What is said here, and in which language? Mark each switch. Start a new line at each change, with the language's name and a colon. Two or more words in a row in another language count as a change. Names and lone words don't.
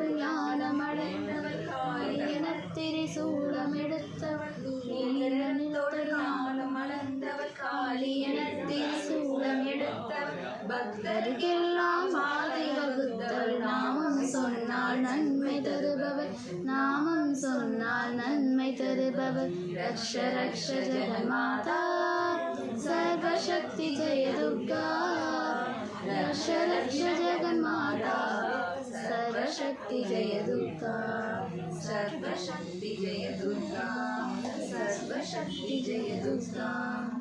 Tamil: ஞானம் அடைந்தவள் காளியனத் திரிசூலம் எடுத்தவள் நீல நிறத்தொடு ஞானம் அடைந்தவள் காளியனத் திரிசூலம் எடுத்தவள் பக்தருக்கெல்லாம் பாதை வகுத்தவள் நாமம் சொன்னால் நன்மை தருபவள் நாமம் சொன்னால் நன்மை தருபவள்
Sanskrit: रक्ष रक्ष जगन्माता सर्वशक्ति जय दुर्गा रक्ष रक्ष जगन्माता सर्वशक्ति जय दुर्गा सर्वशक्ति जय दुर्गा सर्वशक्ति जय दुर्गा